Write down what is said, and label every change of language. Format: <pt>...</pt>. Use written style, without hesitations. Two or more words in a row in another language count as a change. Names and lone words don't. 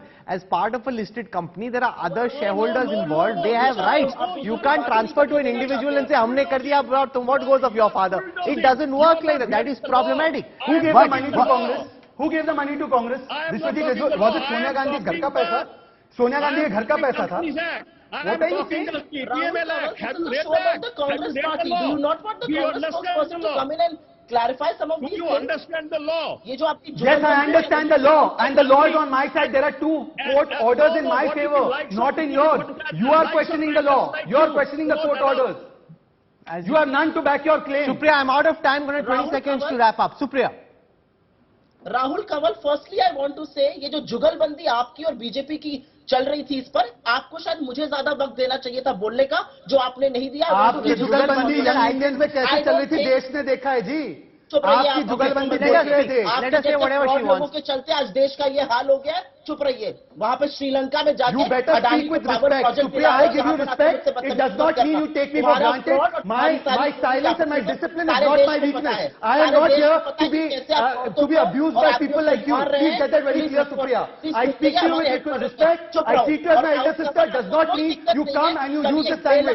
<en>As part of a listed company, there are other shareholders involved. They have rights. You can't transfer to an individual and say,</en> <hi>"हमने कर दिया,</hi> <en>what goes of your father?" It doesn't work like that. That is problematic. Who gave the money to Congress? Who gave the money to Congress? Was it Sonia Gandhi's</en> <hi>घर का पैसा? Sonia Gandhi के घर का पैसा था?</hi> <en>What are you saying? Rahul, have you read the Congress party? Do you not want the Congress spokesperson to come in and clarify some of these things? Do you understand the law? Yes, I understand the law, and the law is on my side. There are 2 court orders in my favor, not in yours. You are questioning the law. You are questioning the court orders. You have none to back your claim. Supriya, I'm out of time. I'm going to 20 seconds to wrap up. Supriya. Rahul Kanwal, firstly I want to say,</en> <hi>ये जो जुगलबंदी आपकी और बीजेपी की चल रही थी, इस पर आपको शायद मुझे ज्यादा वक्त देना चाहिए था बोलने का, जो आपने नहीं दिया। आपकी जुगलबंदी यंग इंडियंस में कैसे चल रही थी देश ने देखा है जी। आपकी जुगलबंदी देख रहे थे। लोगों के चलते आज देश का ये हाल हो गया। चुप रहिए। वहाँ पे श्रीलंका में जाके</hi> <en>You better speak with respect. Supriya, I give you respect. It does not mean you take me for granted. My silence and my discipline is not my weakness. I am not here to be abused by people like you. Please get that very clear, Supriya. I speak to you with respect. I treat you as my elder sister. Does not mean you come and you use this language.</en>